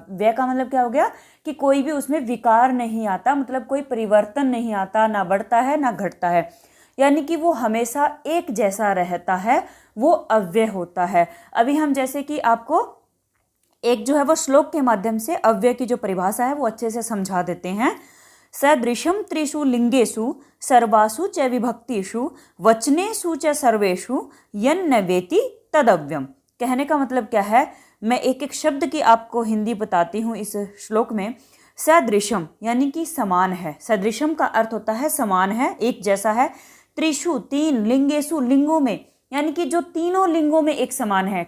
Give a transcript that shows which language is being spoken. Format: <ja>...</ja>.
<hi>व्यय का मतलब क्या हो गया कि कोई भी उसमें विकार नहीं आता, मतलब कोई परिवर्तन नहीं आता, ना बढ़ता है ना घटता है, यानी कि वो हमेशा एक जैसा रहता है, वो अव्यय होता है। अभी हम जैसे कि आपको एक जो है वो श्लोक के माध्यम से अव्यय की जो परिभाषा है वो अच्छे से समझा देते हैं।</hi> <sa>सदृशम त्रिषु लिंगेषु सर्वासु च विभक्तिषु वचनेषु च सर्वेषु यन्न वेति तदव्ययम्।</sa> <hi>कहने का मतलब क्या है, मैं एक एक शब्द की आपको हिंदी बताती हूँ इस श्लोक में। सदृशम यानी कि समान है, सदृशम का अर्थ होता है समान है, एक जैसा है। त्रिषु तीन, लिंगेषु लिंगों में, यानी कि जो तीनों लिंगों में एक समान है।</hi>